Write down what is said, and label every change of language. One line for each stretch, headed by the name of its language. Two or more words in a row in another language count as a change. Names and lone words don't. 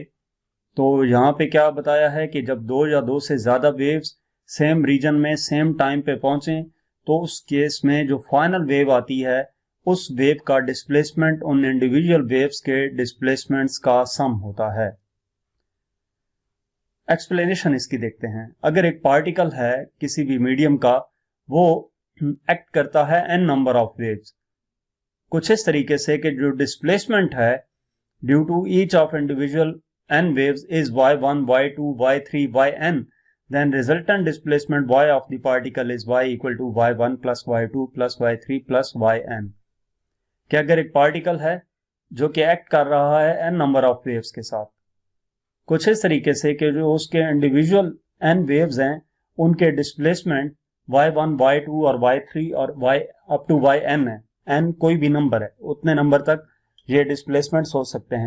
Hindi: तो यहाँ पे क्या बताया है कि जब दो या दो से ज्यादा
English: waves same region
Hindi: में
English: same time
Hindi: पे पहुंचे, तो उस केस में जो
English: final wave
Hindi: आती है उस वेव का डिस्प्लेसमेंट उन
English: individual waves
Hindi: के डिस्प्लेसमेंट्स का सम होता है। एक्सप्लेनेशन इसकी देखते हैं। अगर एक पार्टिकल है किसी भी मीडियम का, वो एक्ट करता है
English: n number of waves,
Hindi: कुछ इस तरीके से कि जो डिस्प्लेसमेंट है
English: due to each of individual n waves is y1, y2, y3, yn, then resultant displacement y of the particle is y equal to y1 plus y2 plus y3 plus yn।
Hindi: कि अगर एक पार्टिकल है जो कि एक्ट कर रहा है
English: n number of waves
Hindi: के साथ, कुछ इस तरीके से कि जो उसके
English: individual n waves
Hindi: हैं उनके डिस्प्लेसमेंट y1, y2 और y3 और
English: y up to yn
Hindi: है, n कोई भी नंबर है, उतने नंबर तक ये डिस्प्लेसमेंट्स हो सकते हैं।